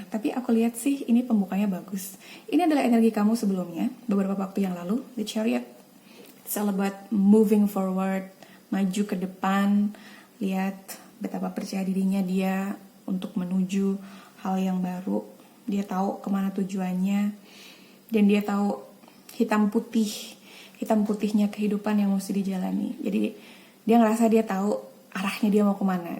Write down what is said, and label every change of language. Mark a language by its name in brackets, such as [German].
[Indonesian] Tapi aku lihat sih ini pembukanya bagus. Ini adalah energi kamu sebelumnya. Beberapa waktu yang lalu. [English] The Chariot. It's all about moving forward. [Indonesian] Maju ke depan. Lihat betapa percaya dirinya dia untuk menuju hal yang baru. Dia tahu kemana tujuannya. Dan dia tahu hitam putihnya kehidupan yang mesti dijalani. Jadi dia ngerasa dia tahu arahnya dia mau kemana.